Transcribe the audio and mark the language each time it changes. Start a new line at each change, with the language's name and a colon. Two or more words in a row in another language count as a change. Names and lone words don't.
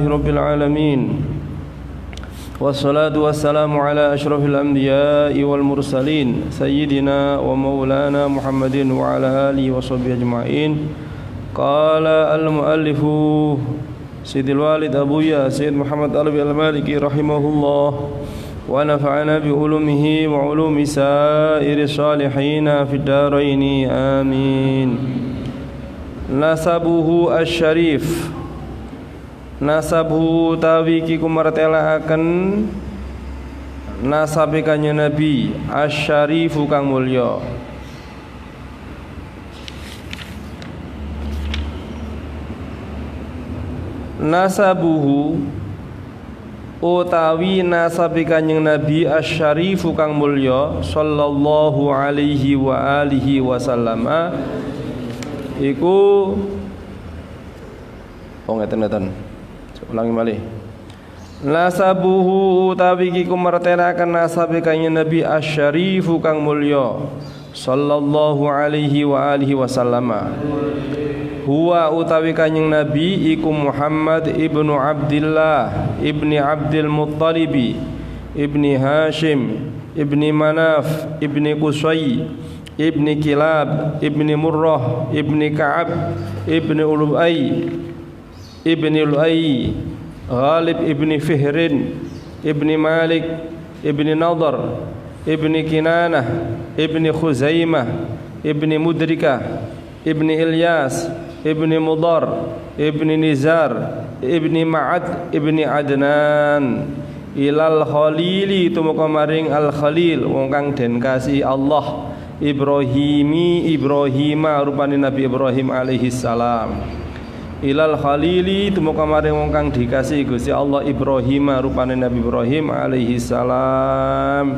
Arabic: رب العالمين والصلاة والسلام على أشرف الأنبياء والمرسلين سيدنا ومولانا محمد وعلى آله وصحبه أجمعين قال المؤلف سيد الوالد أبويا سيد محمد الألبي المالكي رحمه الله ونفعنا بعلومه وعلوم سائر الصالحين في الدارين آمين نسبه الشريف
Javanese: nasabu tawiki kumartelaaken nasabe kanjeng Nabi asyarifu kang mulya nasabuhu utawi nasabe kanjeng Nabi asyarifu kang mulya
Arabic: صلى الله عليه وعلى آله وسلم
Javanese: iku ngeten ulangi malih nasabuhu utawi ki kumartelaken nasabe kanjeng Nabi asyarifu kang mulya
Arabic: صلى الله عليه وعلى آله وسلم
Javanese: huwa utawi kanjeng Nabi iku Muhammad ibnu Abdillah ibni Abdul Muttalib ibni Hashim ibni Manaf ibni Qusay ibni Kilab ibni Murrah ibni Ka'ab ibni Ulu'ay ibni Lu'ay Ghalib ibni Fihrin ibni Malik ibni Nadar ibni Kinanah ibni Khuzaimah ibni Mudrikah ibni Ilyas ibni Mudar ibni Nizar ibni Ma'ad ibni Adnan
Arabic: إلى الخليل
Javanese: tumeka maring al Khalil wong kang den kasih Allah Ibrahima rupane Nabi Ibrahim
Arabic: عليه السلام إلى الخليل
Javanese: tumeka maring wong kang dikasih Gusti Allah Ibrahim rupane Nabi Ibrahim
Arabic: عليه السلام.